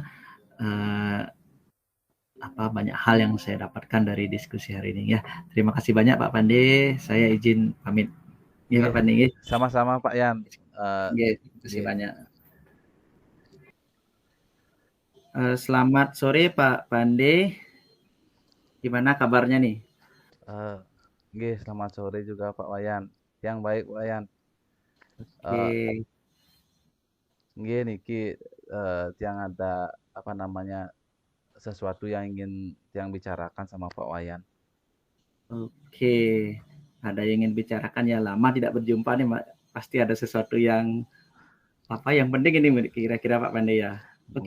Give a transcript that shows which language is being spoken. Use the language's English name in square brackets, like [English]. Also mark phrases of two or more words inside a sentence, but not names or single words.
[Indonesian] Eh, banyak hal yang saya dapatkan dari diskusi hari ini ya. Terima kasih banyak Pak Pandey. Saya izin pamit. Ya Pak Nggih, Pandey. sama-sama Pak Yan. Eh, Ya, terima kasih nggih. banyak. Selamat sore Pak Pandey. Gimana kabarnya nih? Eh, nggih, selamat sore juga Pak Wayan. Yang baik Pak Wayan. Eh, Oke, [Balinese] nggih niki tiang [Indonesian] ada apa namanya sesuatu yang ingin tiang bicarakan sama Pak Wayan. oke. Ada yang ingin bicarakan ya, lama tidak berjumpa nih, Pak. Pasti ada sesuatu yang yang penting ini kira-kira Pak Pandey ya. Hmm,